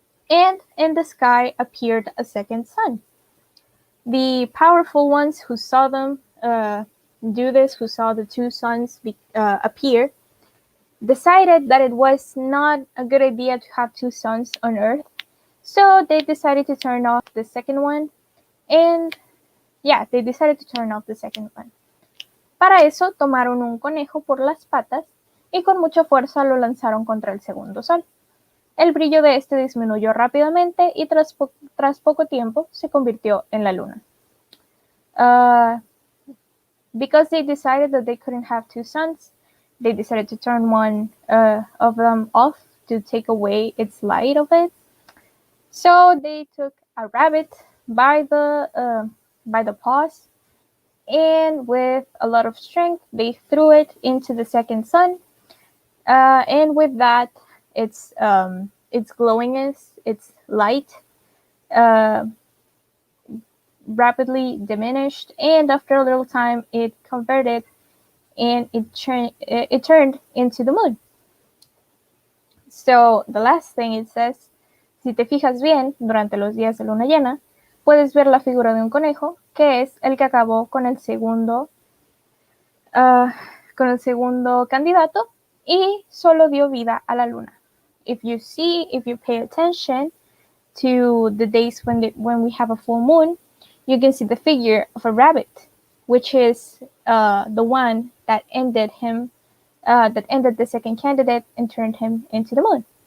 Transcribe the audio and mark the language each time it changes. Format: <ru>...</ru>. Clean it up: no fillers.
<en>And in the sky appeared a second sun. The powerful ones who saw them do this, who saw the two suns appear, decided that it was not a good idea to have two suns on Earth. So they decided to turn off the second one. And yeah, they decided to turn off the second one.</en> <es>Para eso tomaron un conejo por las patas y con mucha fuerza lo lanzaron contra el segundo sol. El brillo de este disminuyó rápidamente y tras poco tiempo se convirtió en la luna.</es> <en>Because they decided that they couldn't have two suns, they decided to turn one of them off to take away its light of it. So they took a rabbit by the paws, and with a lot of strength, they threw it into the second sun. And with that, its glowingness, its light, rapidly diminished, and after a little time, it converted and it turned into the moon. So the last thing it says,</en> <es>si te fijas bien, durante los días de luna llena, puedes ver la figura de un conejo, que es el que acabó con el segundo candidato y solo dio vida a la luna.</es> <en>If you pay attention to the days when we have a full moon, you can see the figure of a rabbit, which is the one that ended the second candidate and turned him into the moon.</en>